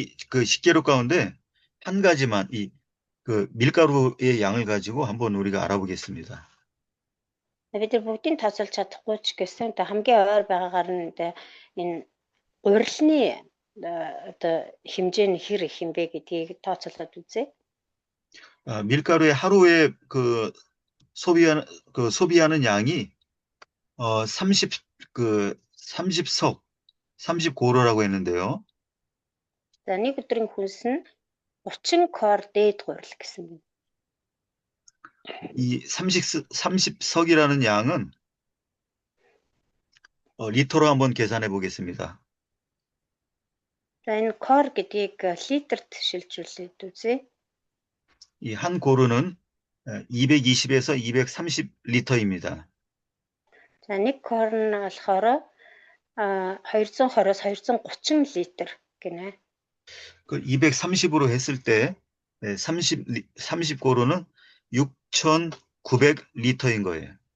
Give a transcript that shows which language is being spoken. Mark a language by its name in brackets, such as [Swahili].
[Korean] 그 식재료 가운데 한 가지만 그 밀가루의 양을 가지고 한번 우리가 알아보겠습니다. [Mongolian] Бид нар бүгдийг тооцоолж чадахгүй ч гэсэн одоо хамгийн ойр байгаагаар нь энэ урилны одоо хэмжээ нь хэр их юм бэ гэдгийг тооцоолоод үзье. [Korean] 밀가루의 하루에 그 소비하는 양이 30석, 30고로라고 했는데요. [Mongolian] За нэг өдрийн хүнс нь 30 кор дээд гурил гэсэн байна. [Korean] 이 30석이라는 양은 리터로 한번 계산해 보겠습니다. [Mongolian] За энэ кор гэдгийг литрт шилжүүлээд үзье. [Korean] 이 한 고르는 220에서 230리터입니다. [Mongolian] За нэг кор нь болохоор 220-оос 230 литр гинэ. [Korean] 그 230으로 했을 때 30고르는 6,900리터인 거예요.